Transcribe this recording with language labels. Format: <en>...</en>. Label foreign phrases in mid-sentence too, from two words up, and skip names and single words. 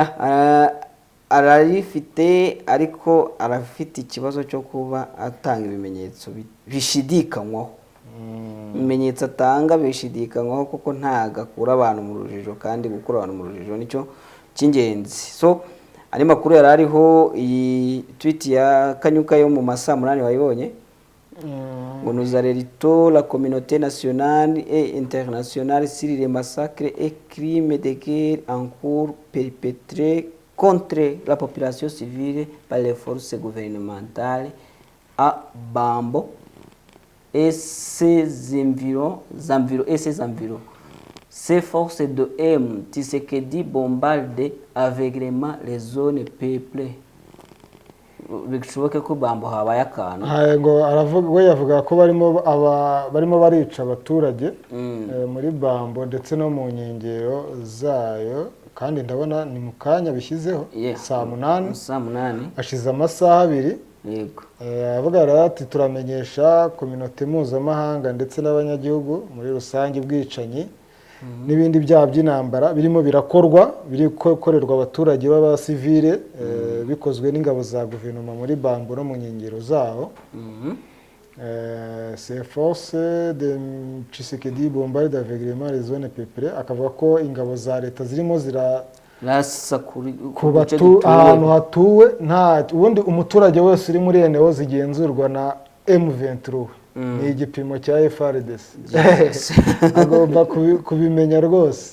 <rw>Ararifite, ariko arafite ikibazo cyo kuba atanga ibimenyetso bishidikanywaho. Ibimenyetso atanga bishidikanywaho kuko ntagakura abantu mu rujijo, kandi gukura abantu mu rujijo nicyo cy'ingenzi. So ari makuru yari ariho iyi tweet ya Kanyuka yo mu masaa 8 wayibonye?</rw> <fr>Ngo nous alertons la communauté nationale et internationale sur les massacres et crimes de guerre en cours perpétrés contre la population civile par les forces gouvernementales à Bambo et ses environs. Ces forces de M. Tshisekedi bombardent aveuglément les zones peuplées.</fr> <rw>Bishoboke ko Bambo habaye akantu. Ngo aravuga, we yavuga ko barimo barica abaturage muri Bambo ndetse no mu nkengero zayo, kandi ndabona ni mu kanya bishyizeho saa 8 ashize amasaha 2. Yego. Avuga ati turamenyesha communauté mpuzamahanga ndetse n'abanyagihugu muri rusange ubwicanyi n'ibindi byaha by'intambara birimo birakorwa, biri gukorerwa abaturage b'abasivile bikozwe n'ingabo za guverinoma muri Bambo no mu nkengero zaho.</rw> <fr>Ces forces de Tshisekedi bombardent aveuglément les zones peuplées.</fr> <rw>Akavuga ko ingabo za leta zirimo rasa ku ahantu hatuwe, nta ubundi umuturage wese uri muri eneo zigenzurwa na M23. Ni igipimo cya FARDC. Agomba kubimenya rwose.</rw>